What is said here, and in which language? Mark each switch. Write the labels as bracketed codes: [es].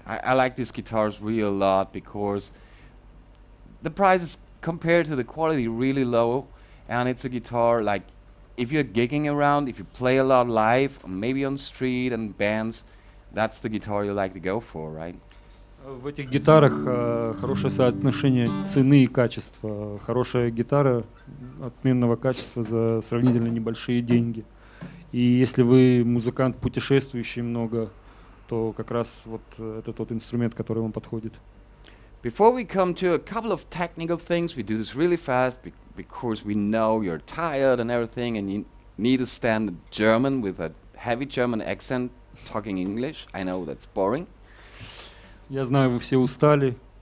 [en] I like these guitars really a lot because the price is compared to the quality really low, and it's a guitar like if you're gigging around, if you play a lot live, or maybe on street and bands, that's the guitar you like to go for, right? [ru] В этих гитарах хорошее соотношение цены и качества. Хорошая гитара отменного качества за сравнительно небольшие деньги. И если вы музыкант, путешествующий много, то как раз вот это тот инструмент, который вам подходит. [en] Before we come to a couple of technical things, we do this really fast because we know you're tired and everything, and you need to stand German with a heavy German accent, talking English. I know that's boring. [ru] Я знаю, вы все устали.